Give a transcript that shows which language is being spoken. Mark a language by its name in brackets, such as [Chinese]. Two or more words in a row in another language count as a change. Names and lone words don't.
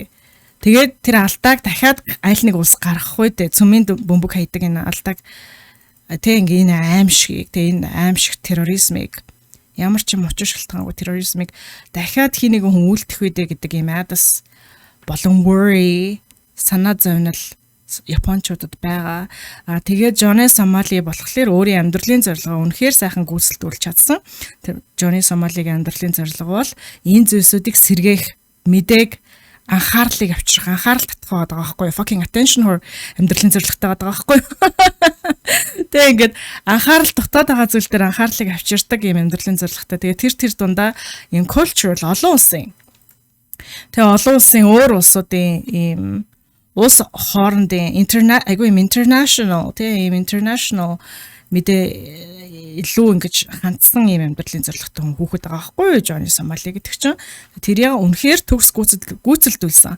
[Mongolian] Тэгээд тэр алдааг дахиад аль нэг улс гаргах үедээ цөмийн бөмбөг хайдаг энэ алдааг тэ ингээ энэ аимшиг терроризмыг ямар ч юм учир шалтгаангүй терроризмыг дахиад хий нэгэн хүн үлдэх үедээ гэдэг юм адас болон worry санаа зовнил Япончуудад байгаа. Тэгээд Johnny Somali болохоор өөрийн амьдралын зорилгоо үнэхээр сайхан гүйцэлдүүлж чадсан. Тэр Johnny Somali-гийн амьдралын зорилго бол энэ зүйлсүүдийг сэргээх, мэдээг анхаарлыг авчрах, анхаарал татах байгаа байхгүй юу? [English] Fucking attention whore [Mongolian] амьдралын зорилготой байгаа байхгүй юу? Тэг ингээд анхаарал татаад байгаа зүйл дээр анхаарлыг авчирдаг юм амьдралын зорилготой. Тэгээд тэр дундаа юм cultural олон улсын. Тэгээ олон улсын өөр улсуудын ийм улс хоорондын international мэдээ илүү ингэж хандсан юм амьдралын зорилготой хүн хүүхэд байгаа байхгүй юу Johnny Somali гэдэг чинь тэр яа үнэхээр төгс гүйцэлдүүлсэн.